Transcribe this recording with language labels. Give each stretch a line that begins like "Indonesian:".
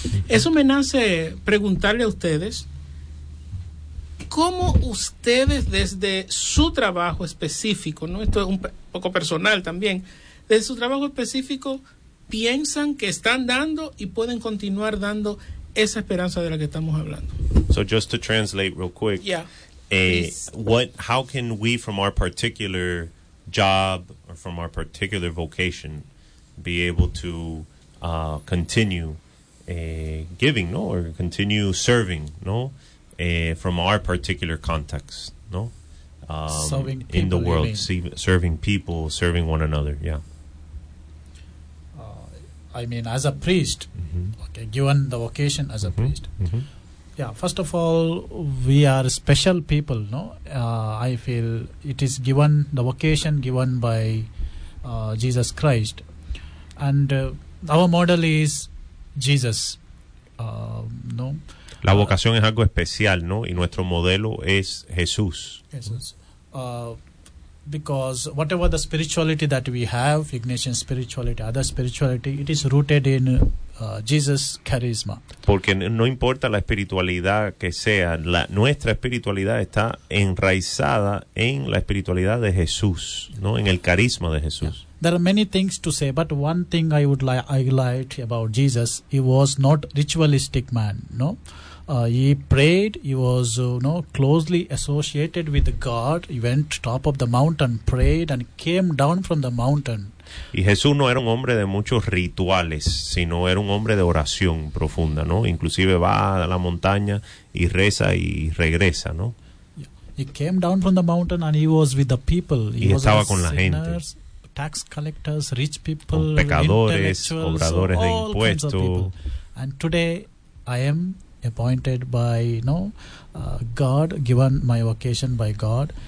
Spanish: Eso me nace preguntarle a ustedes, ¿cómo ustedes desde su trabajo específico, ¿no? Esto es un poco personal también, desde su trabajo específico, piensan que están dando y pueden continuar dando esa esperanza de la que estamos hablando?
English: So just to translate real quick, how can we from our particular job or from our particular vocation be able to continue giving, no, or continue serving, no, from our particular context, no, serving in the world, serving people, serving one another, yeah. I mean, as a priest, okay, given the vocation as a priest. Yeah, first of all, we are special people, no? I feel it is given, the vocation given by Jesus Christ. And our model is Jesus, no?
Spanish: La vocación es algo especial, no? Y nuestro modelo es Jesús.
English: Jesus. Because whatever the spirituality that we have, Ignatian spirituality, other spirituality, it is rooted in Jesus' charisma.
Spanish: Porque no importa la espiritualidad que sea, nuestra espiritualidad está enraizada en la espiritualidad de Jesús, ¿no? En el carisma de Jesús.
English: Yeah. There are many things to say, but one thing I would like highlight about Jesus, he was not ritualistic man, no? He prayed, he was closely associated with God. He went top of the mountain, prayed, and came down from the mountain.
Spanish: Y Jesús no era un hombre de muchos rituales, sino era un hombre de oración profunda, ¿no? Inclusive va a la montaña y reza y regresa, ¿no?
English: He came down from the mountain and he was with the people.
Spanish: Y estaba con la gente.
English: Tax collectors, rich people,
Spanish: pecadores, cobradores de impuestos.
English: And today I am appointed by, you know, God, given my vocation by God.